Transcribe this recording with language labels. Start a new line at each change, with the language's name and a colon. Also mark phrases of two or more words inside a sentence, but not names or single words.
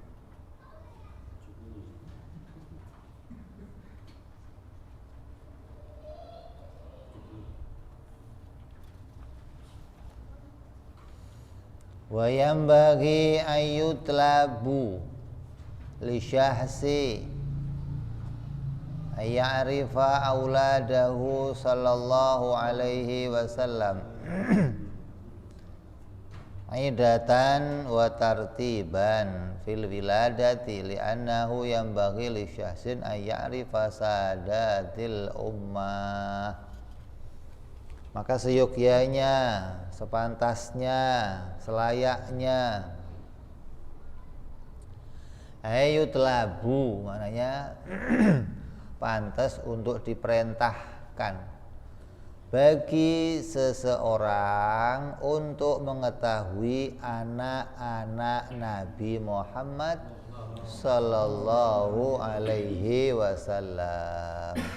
Arabic: وينبغي أن يطلب لشخص أن يعرف أولاده صلى الله عليه وسلم عدةً وترتيبًا في الولادة لأنه ينبغي لشخص أن يعرف سادة الأمة.
Indonesian: Maka seyogyanya, sepantasnya, selayaknya ayutlabu, maknanya pantas untuk diperintahkan bagi seseorang untuk mengetahui anak-anak Nabi Muhammad
Arabic: صلى الله عليه وسلم.